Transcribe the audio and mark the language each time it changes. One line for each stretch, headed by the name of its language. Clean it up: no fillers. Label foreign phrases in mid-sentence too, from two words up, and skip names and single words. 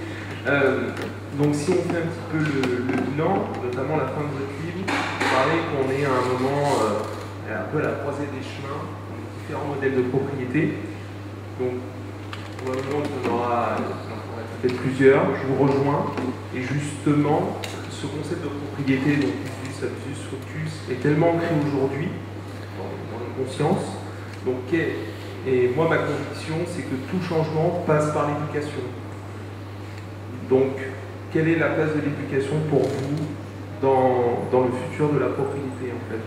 French: Donc si on fait un petit peu le bilan, notamment la fin de votre livre, vous parlez qu'on est à un moment un peu à la croisée des chemins, différents modèles de propriété. Donc probablement qu'il y en aura peut-être plusieurs, je vous rejoins. Et justement, ce concept de propriété, donc
Latin: usus, abus, fructus,
French: est tellement ancré aujourd'hui dans nos consciences. Donc, et moi, ma conviction, c'est que tout changement passe par l'éducation. Donc, quelle est la place de l'éducation pour vous dans le futur de la propriété, en fait?